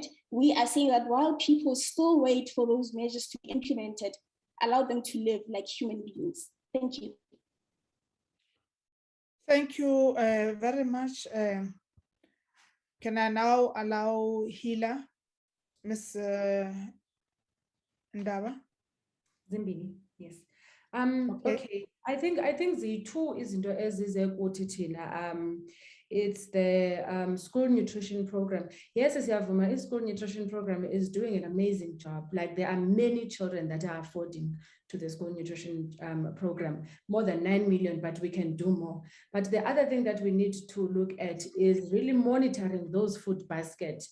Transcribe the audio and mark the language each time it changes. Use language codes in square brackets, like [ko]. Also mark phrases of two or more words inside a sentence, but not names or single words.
[en] We are saying that while people still wait for those measures to be implemented, allow them to live like human beings. Thank you. Thank you very much. Can I now allow Hila, Ms. Ndaba? Zimbini, yes. Okay. I think the two [xh] izinto ezizekuthi thina [en] it's the school nutrition program. Yes, Siyavuma, school nutrition program is doing an amazing job. Like there are many children that are affording to the school nutrition program, more than 9 million, but we can do more. But the other thing that we need to look at is really monitoring those food baskets.